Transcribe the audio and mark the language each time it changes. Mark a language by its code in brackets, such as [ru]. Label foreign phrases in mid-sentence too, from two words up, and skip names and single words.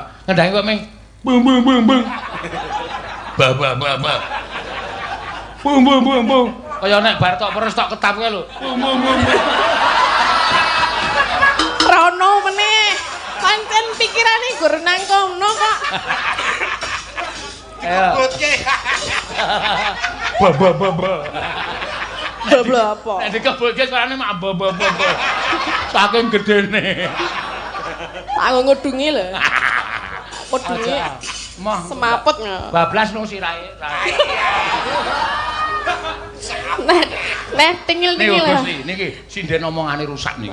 [jv] Ngendhangi kok ming bung bung bung bung. Ba ba ba ba. Bung bung bung bung. Kaya nek bar tok perus tok ketap kae lho. Bung bung bung. Rono meneh. Pancen pikirane gur nang kono kok. Ayo. Ba ba ba ba. Babla apa? Nek dikebulke suarane mak ba ba ba ba. Saking gedene. Aku ngudungi lho. Ngudungi. Moh Semaput nggak? bablas nang sirahe. Neh tingil-tingil Niki lah. Gusti, niki sinden omongane rusak niki.